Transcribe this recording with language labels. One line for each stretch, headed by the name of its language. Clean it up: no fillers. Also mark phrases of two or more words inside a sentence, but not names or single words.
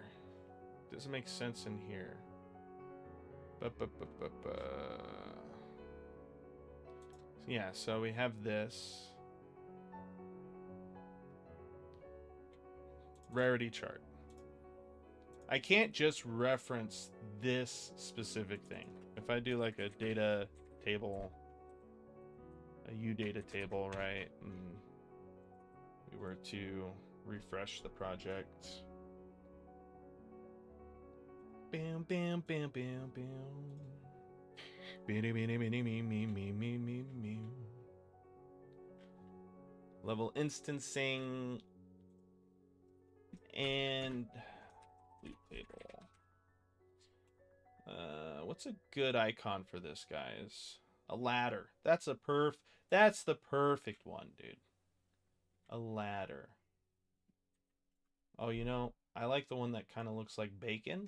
English: Doesn't make sense in here. Yeah, so we have this rarity chart. I can't just reference this specific thing. If I do like a data table, a U data table, right? And we were to refresh the project. Bam, bam, bam, bam, bam. Level instancing and loot table. What's a good icon for this, guys? A ladder. That's the perfect one, dude. A ladder. Oh, you know, I like the one that kind of looks like bacon.